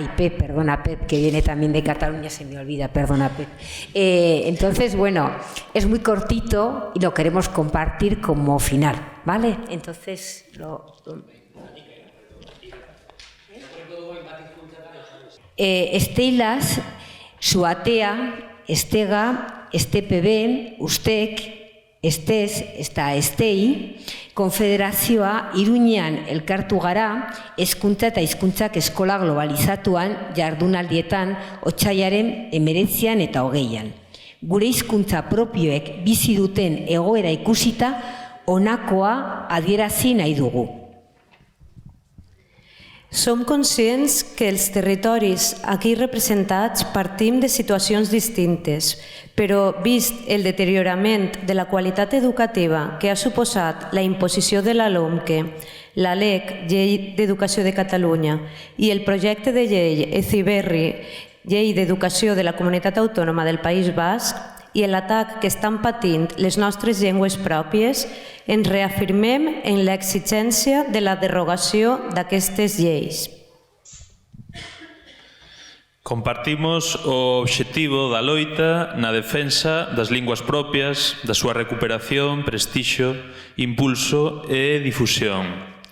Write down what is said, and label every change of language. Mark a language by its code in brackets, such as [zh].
[es] Pep, que viene también de Cataluña, se me olvida, perdona, Pep. Entonces, bueno, es muy cortito y lo queremos compartir como final, ¿vale? [eu] Entonces, Esteilas, Suatea, Estega, STPB, Ustek, Estes, eta Estei, konfederazioa Iruñean elkartu gara, hezkuntza eta hizkuntzak eskola globalizatuan jardunaldietan otsailaren 19 eta 20. Gure hizkuntza propioek bizi duten egoera ikusita, honakoa adierazi nahi dugu. [ca] Som conscients que els territoris aquí representats partim de situacions distintes, però vist el deteriorament de la qualitat educativa que ha suposat la imposició de la LOMQE, la LEC, Llei d'Educació de Catalunya, i el projecte de llei ECIBERRI, Llei d'Educació de la Comunitat Autònoma del País Basc, i l'atac que estan patint les nostres llengües pròpies, ens reafirmem en l'exigència de la derogació d'aquestes lleis. [gl] Compartimos o obxectivo da loita na defensa das linguas propias, da súa recuperación, prestixio, impulso e difusión.